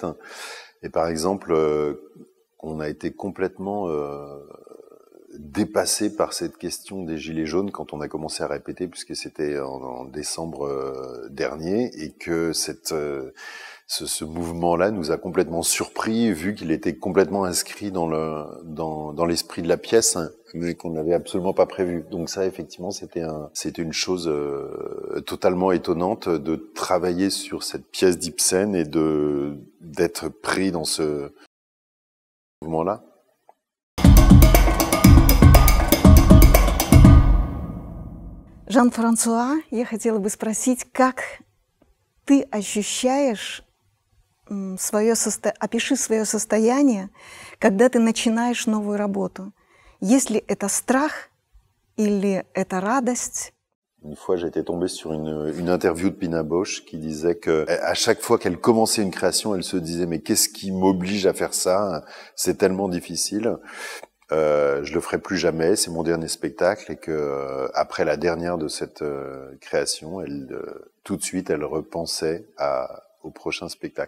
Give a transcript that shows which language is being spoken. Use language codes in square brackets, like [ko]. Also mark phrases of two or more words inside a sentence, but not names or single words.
[fr] Et par exemple, on a été complètement dépassé par cette question des gilets jaunes quand on a commencé à répéter, puisque c'était en décembre dernier, et que ce mouvement-là nous a complètement surpris, vu qu'il était complètement inscrit dans l'esprit de la pièce, mais qu'on n'avait absolument pas prévu. Donc ça, effectivement, c'était une chose totalement étonnante de travailler sur cette pièce d'Ibsen et d'être pris dans ce mouvement-là. [ru] Жан-Франсуа, я хотела бы спросить, как ты ощущаешь опиши свое состояние, когда ты начинаешь новую работу. Есть ли это страх или это радость? [fr] Une fois, j'étais tombé sur une interview de Pina Bausch qui disait que à chaque fois qu'elle commençait une création, elle se disait mais qu'est-ce qui m'oblige à faire ça? C'est tellement difficile. Je le ferai plus jamais. C'est mon dernier spectacle et que après la dernière de cette création, tout de suite, elle repensait au prochain spectacle.